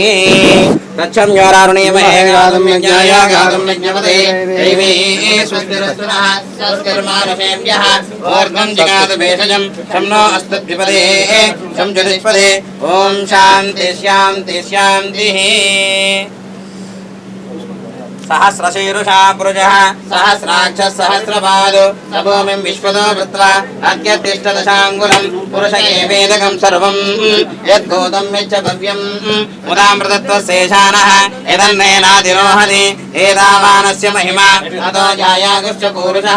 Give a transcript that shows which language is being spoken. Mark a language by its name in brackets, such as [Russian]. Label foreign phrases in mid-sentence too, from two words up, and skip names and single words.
[Sanskrit] రక్షం యోరారుణీమహే గాతుం యజ్ఞాయ గాతుం యజ్ఞపతే దైవీ స్వస్తిరస్తునః స్వస్తిర్మానుషేభ్యః ఓర్ధ్వం జిగాతు భేషజం శంనో అస్తు ద్విపదే శం చతుష్పదే. ఓం శాంతి శాంతి శాంతి. सहस्रशीरुषा पुरुषः सहस्राक्षः सहस्रपादो सभूमिं विश्वतो कृत्वा अत्यतिष्ठदशाङ्गुलं पुरुष एवेदकं सर्वं यद्भूतं यच्च भव्यं मुदामृतत्वशेषानः यदन्नेनातिरोहति एतावानस्य महिमा अतो जायागुश्च पुरुषः